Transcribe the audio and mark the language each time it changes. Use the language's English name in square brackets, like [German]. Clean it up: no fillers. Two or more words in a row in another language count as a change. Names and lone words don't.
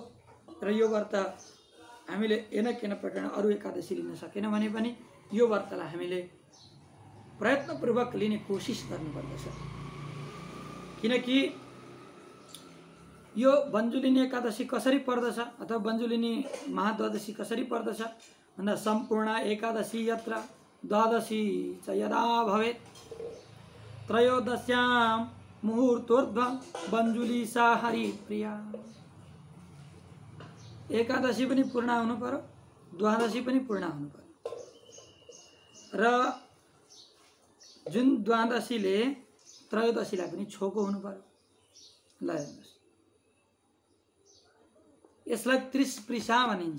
[Nepali] र यो व्रत हामीले एन प्रकार अरू एकादशी लिन सकेन भने पनि यो व्रतलाई हामीले प्रयत्नपूर्वक लिने कोसिस गर्नुपर्दछ। किनकि यो बन्जुलिनी एकादशी कसरी पर्दछ अथवा बन्जुलिनी महाद्वादशी कसरी पर्दछ भन्दा [Sanskrit] सम्पूर्ण एकादशी यत्र द्वादशी च यदा भवेत् त्रयोदश्यां मुहूर्तोर्ध्व बन्जुलिसा हरिप्रिया। [Nepali] एकादशी पनि पूर्ण हुनु पर्यो, द्वादशी पनि पूर्ण हुनु पर्यो। र जुन द्वादशीले त्रयोदशीलाई पनि छोको हुनु पर्यो। ल हेर्नुहोस्, यसलाई त्रिस्पृशा भनिन्छ।